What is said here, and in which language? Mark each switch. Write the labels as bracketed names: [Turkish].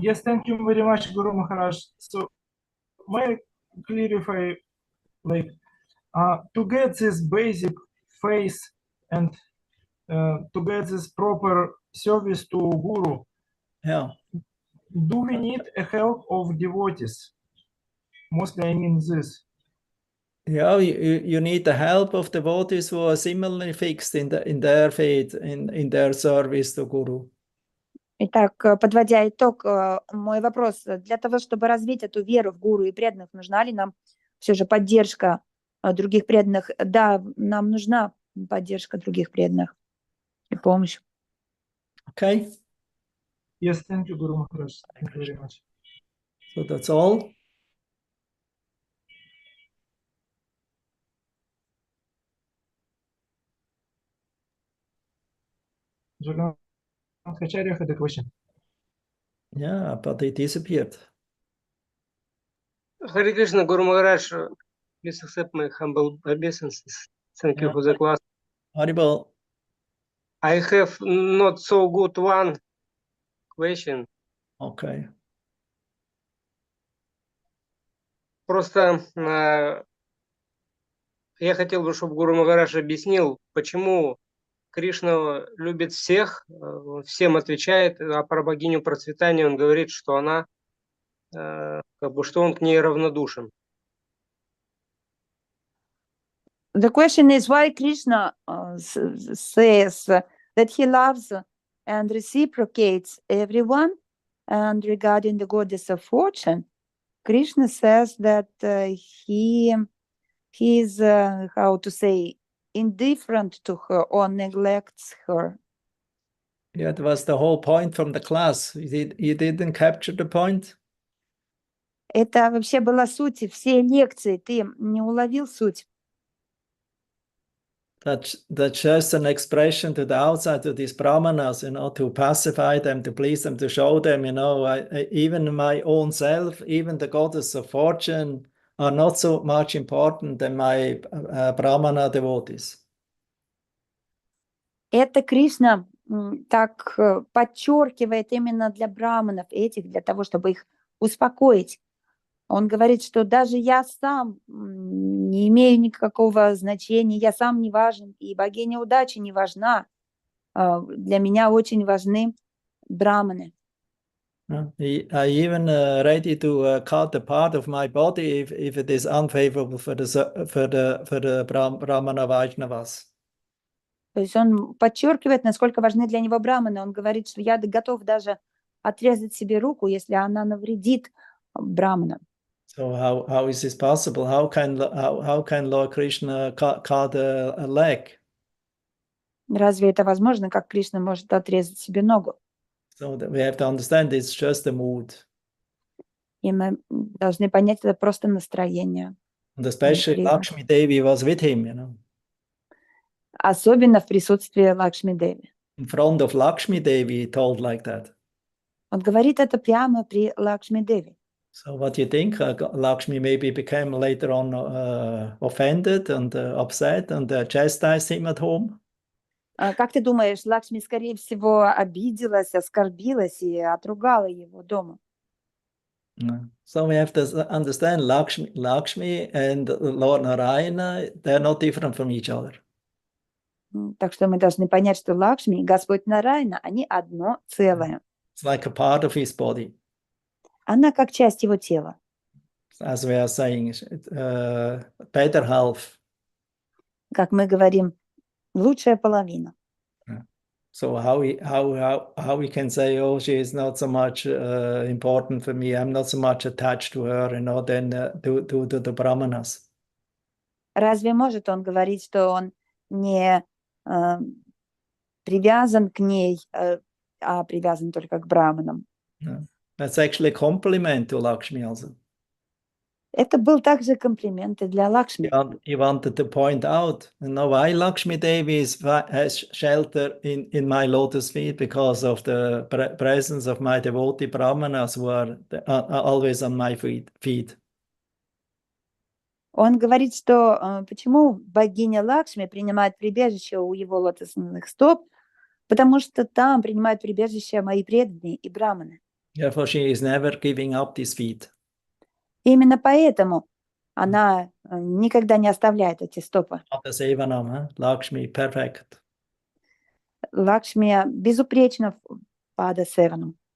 [English] Yes, thank you very much, Guru Maharaj. So, may I clarify, like, to get this basic faith and to get this proper service to Guru, Yeah. do we need a help of devotees? Mostly I mean this. Yeah, you need the help of devotees who are similarly fixed in their faith, in their service to Guru. [Russian] Итак, подводя итог, мой вопрос, для того, чтобы развить эту веру в гуру и преданных, нужна ли нам все же поддержка других преданных? Да, нам нужна поддержка других преданных и помощь. [English] Okay, Yes, thank you, Guru Maharaj. Thank you very much. so that's all. Jagannath Acharya had a question. Yeah, but it disappeared. Hare Krishna, Guru Maharaj, please accept my humble obeisances. Thank you Yeah. for the class. Horrible. I have not so good one question. Okay. [Russian] Просто я хотел бы, чтобы Гуру Магараш объяснил, почему Кришна любит всех, всем отвечает, а про богиню процветания он говорит, что она, как бы, что он к ней равнодушен. [English] The question is why Krishna says that he loves and reciprocates everyone, and regarding the goddess of fortune, Krishna says that he is how to say, indifferent to her or neglects her. Yeah, that was the whole point from the class. You didn't capture the point? [Russian] Это вообще была суть всей лекции. Ты не уловил суть? [English] That's just an expression to the outside, to these brahmanas, to pacify them, to please them, to show them, even my own self, even the goddess of fortune are not so much important than my brahmana devotees. [Russian] Это Кришна так подчеркивает именно для браманов этих, для того, чтобы их успокоить. Он говорит, что даже я сам не имею никакого значения, я сам не важен, и богиня удачи не важна. Для меня очень важны браманы. [English] I even ready to cut a part of my body if it is unfavorable for the Brahmana Vaishnavas. [Russian] То есть он подчеркивает, насколько важны для него браманы. Он говорит, что я готов даже отрезать себе руку, если она навредит браманам. [English] So how is this possible? How can Lord Krishna cut a leg? [Russian] Разве это возможно, как Кришна может отрезать себе ногу? [English] So that we have to understand it's just a mood. [Russian] И мы должны понять, это просто настроение. [English] And especially Lakshmi Devi was with him, [Russian] Особенно в присутствии Лакшми Деви. [English] In front of Lakshmi Devi, he told like that. [Russian] Он говорит это прямо при Лакшми Деви. [English] So what do you think? Lakshmi maybe became later on offended and upset and chastised him at home? [Russian] Как ты думаешь, Лакшми, скорее всего, обиделась, оскорбилась и отругала его дома? [English] So we have to understand Lakshmi and Lord Narayana, they're not different from each other. [Russian] Так что мы должны понять, что Лакшми и Господь Нарайана, они одно целое. [English] It's like a part of his body. [Russian] Она как часть его тела. [English] As we are saying, better half. [Russian] Как мы говорим, лучшая половина. [English] So how we can say, oh, she is not so much important for me, I'm not so much attached to her, than to the brahmanas. [Russian] Разве может он говорить, что он не привязан к ней, а привязан только к браманам? [English] That's actually a compliment to Lakshmi also. [Russian] Это был также комплимент и для Лакшми. [English] He wanted to point out, why Lakshmi Devi has shelter in my lotus feet because of the presence of my devotee brahmanas who are always on my feet. [Russian] Он говорит, что почему богиня Лакшми принимает прибежище у его лотосных стоп, потому что там принимают прибежище мои преданные и браманы. [English] Therefore, she is never giving up these feet. [Russian] Именно поэтому она никогда не оставляет эти стопы. [English] Lakshmi, perfect. [Russian] Лакшми безупречно в Пада Севанам.